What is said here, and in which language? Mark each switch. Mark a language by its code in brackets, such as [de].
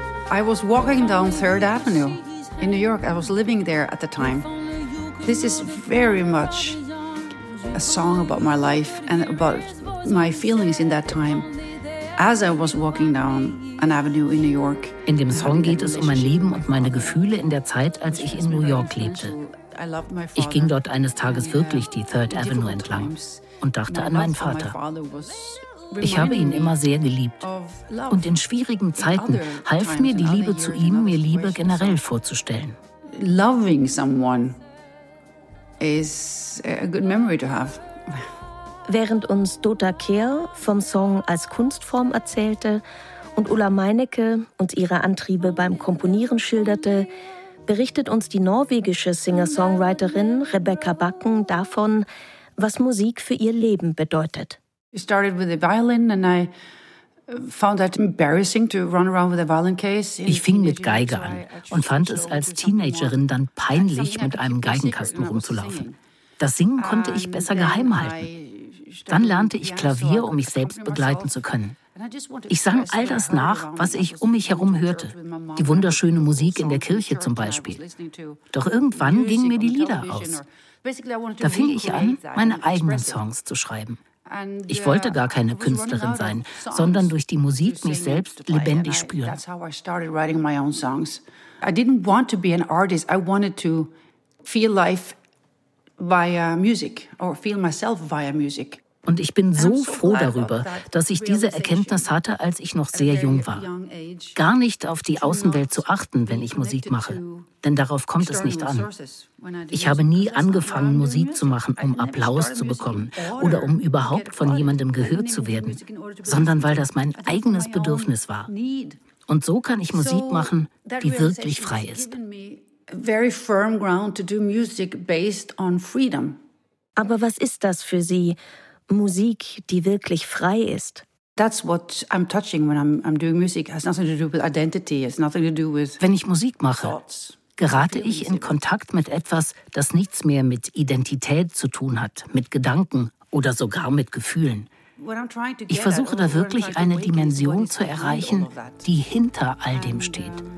[en] I was walking down Third Avenue in New York. I was living there at the time. This is very much a song about my life and about my feelings in that time. As I was walking down an avenue in New York. [de] In dem Song geht es um mein Leben und meine Gefühle in der Zeit, als ich in New York lebte. Ich ging dort eines Tages wirklich die Third Avenue entlang und dachte an meinen Vater. Ich habe ihn immer sehr geliebt. Und in schwierigen Zeiten half mir die Liebe zu ihm, mir Liebe generell vorzustellen. [en] Loving someone is a good memory to have. [de] Während uns Dota Kehr vom Song als Kunstform erzählte und Ulla Meinecke uns ihre Antriebe beim Komponieren schilderte, berichtet uns die norwegische Singer-Songwriterin Rebecca Backen davon, was Musik für ihr Leben bedeutet. [en] It started with the violin and I found that embarrassing to run around with a violin case. [de] Ich fing mit Geige an und fand es als Teenagerin dann peinlich, mit einem Geigenkasten rumzulaufen. Das Singen konnte ich besser geheim halten. Dann lernte ich Klavier, um mich selbst begleiten zu können. Ich sang all das nach, was ich um mich herum hörte. Die wunderschöne Musik in der Kirche zum Beispiel. Doch irgendwann gingen mir die Lieder aus. Da fing ich an, meine eigenen Songs zu schreiben. Ich wollte gar keine Künstlerin sein, sondern durch die Musik mich selbst lebendig spüren. [en] That's how I started writing my own songs. I didn't want to be an artist. I wanted to feel life via music or feel myself via music. [de] Und ich bin so froh darüber, dass ich diese Erkenntnis hatte, als ich noch sehr jung war. Gar nicht auf die Außenwelt zu achten, wenn ich Musik mache. Denn darauf kommt es nicht an. Ich habe nie angefangen, Musik zu machen, um Applaus zu bekommen oder um überhaupt von jemandem gehört zu werden, sondern weil das mein eigenes Bedürfnis war. Und so kann ich Musik machen, die wirklich frei ist. [en] Very firm ground to do music based on freedom. [de] Aber was ist das für Sie? Musik, die wirklich frei ist. [en] That's what I'm touching when I'm doing music. It has nothing to do with identity. It has nothing to do with. [de] Wenn ich Musik mache, gerate ich in Kontakt mit etwas, das nichts mehr mit Identität zu tun hat, mit Gedanken oder sogar mit Gefühlen. Ich versuche da wirklich eine Dimension zu erreichen, die hinter all dem steht.